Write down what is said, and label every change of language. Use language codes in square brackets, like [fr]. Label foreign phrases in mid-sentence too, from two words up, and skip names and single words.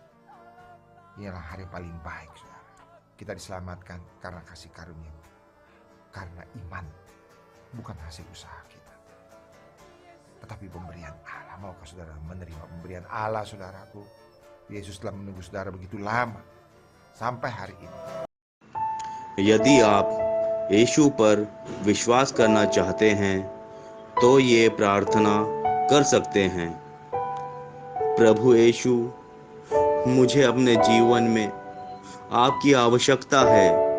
[id] Ini adalah hari paling baik saudara. Kita diselamatkan karena kasih karunia, karena iman, bukan hasil usaha kita, tetapi pemberian Allah. Maukah saudara menerima pemberian Allah, saudaraku? Yesus telah menunggu saudara begitu lama sampai hari ini. [hi] यदि आप यीशु पर विश्वास करना चाहते हैं तो ये प्रार्थना कर सकते हैं। प्रभु यीशु, मुझे अपने जीवन में आपकी आवश्यकता है।